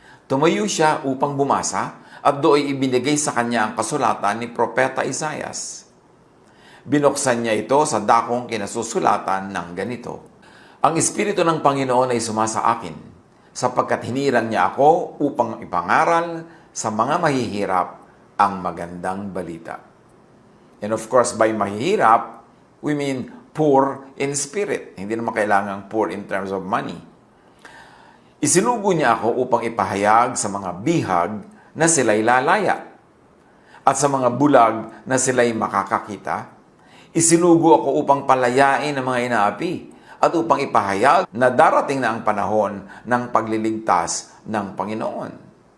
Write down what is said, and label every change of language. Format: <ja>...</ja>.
<tl>Tumayo siya upang bumasa at doon ibinigay sa kanya ang kasulatan ni Propeta Isaias. Binuksan niya ito sa dakong kinasusulatan ng ganito. Ang Espiritu ng Panginoon ay sumasa akin, sapagkat hinirang niya ako upang ipangaral sa mga mahihirap ang magandang balita.</tl> <en>And of course, by mahihirap, we mean poor in spirit.</en> <tl>Hindi naman kailangang</tl> <en>poor in terms of money.</en> <tl>Isinugo niya ako upang ipahayag sa mga bihag na sila'y lalaya, at sa mga bulag na sila'y makakakita. Isinugo ako upang palayain ang mga inaapi at upang ipahayag na darating na ang panahon ng pagliligtas ng Panginoon.</tl>